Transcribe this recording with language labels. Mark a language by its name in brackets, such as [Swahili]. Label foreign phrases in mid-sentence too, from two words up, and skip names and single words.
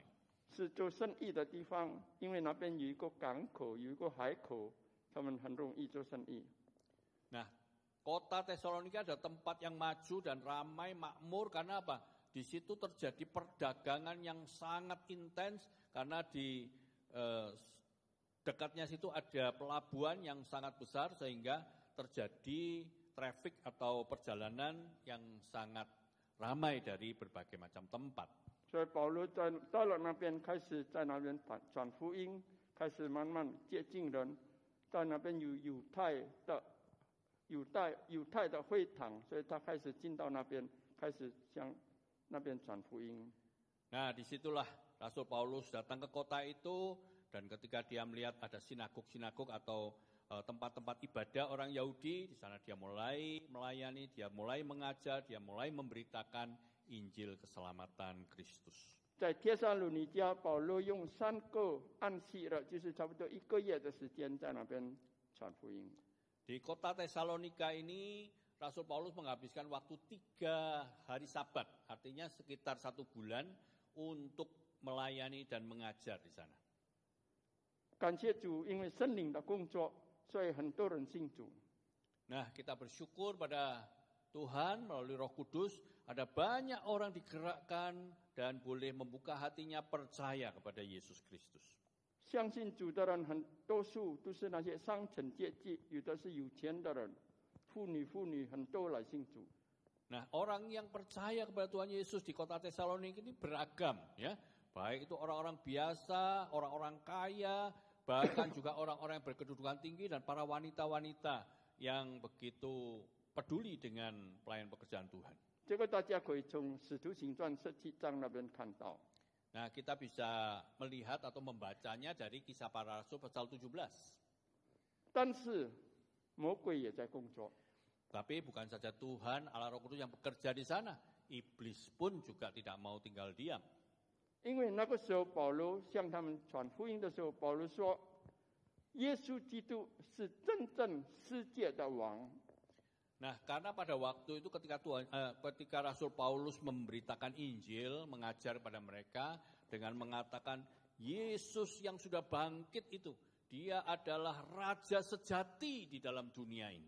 [Chinese] 是做生意的地方，因为那边有一个港口，有一个海口，他们很容易做生意。 [Indonesian] Nah, kota Tesalonika adalah tempat yang maju dan ramai, makmur karena apa? Di situ terjadi perdagangan yang sangat intens karena di dekatnya situ ada pelabuhan yang sangat besar sehingga terjadi traffic atau perjalanan yang sangat ramai dari berbagai macam tempat. [Chinese] 所以保罗到了那边，开始在那边传福音，开始慢慢接近人。在那边有犹太的会堂，所以他开始进到那边，开始向那边传福音。 [Indonesian] Nah, disitulah Rasul Paulus datang ke kota itu dan ketika dia melihat ada sinagog-sinagog atau tempat-tempat ibadah orang Yahudi, di sana dia mulai melayani, dia mulai mengajar, dia mulai memberitakan Injil keselamatan Kristus. [Chinese] 在帖撒罗尼迦，保罗用3个安息日，就是差不多1个月的时间，在那边传福音。 [Indonesian] Di kota Tesalonika ini, Rasul Paulus menghabiskan waktu 3 hari Sabat, artinya sekitar 1 bulan untuk melayani dan mengajar di sana. [Chinese] 感谢主，因为圣灵的工作，所以很多人信主。 [Indonesian] Nah, kita bersyukur pada Tuhan melalui Roh Kudus, ada banyak orang digerakkan dan boleh membuka hatinya percaya kepada Yesus Kristus. [Chinese] 相信主的人很多数都是那些上层阶级，有的是有钱的人，妇女很多来信主。 [Indonesian] Nah, orang yang percaya kepada Tuhan Yesus di kota Tesalonika ini beragam, ya. Baik itu orang-orang biasa, orang-orang kaya, bahkan juga orang-orang yang berkedudukan tinggi dan para wanita-wanita yang begitu peduli dengan pelayan pekerjaan Tuhan. [Chinese] 这个大家可以从《使徒行传》17章那边看到。 [Indonesian] Nah, kita bisa melihat atau membacanya dari Kisah Para Rasul pasal 17. [Chinese] 但是魔鬼也在工作。 [Indonesian] Tapi bukan saja Tuhan, Allah Roh Kudus yang bekerja di sana. Iblis pun juga tidak mau tinggal diam. [Chinese] 因为那个时候保罗向他们传福音的时候，保罗说：“耶稣基督是真正世界的王。” [Indonesian] Nah, karena pada waktu itu ketika Rasul Paulus memberitakan Injil, mengajar kepada mereka dengan mengatakan Yesus yang sudah bangkit itu, dia adalah raja sejati di dalam dunia ini.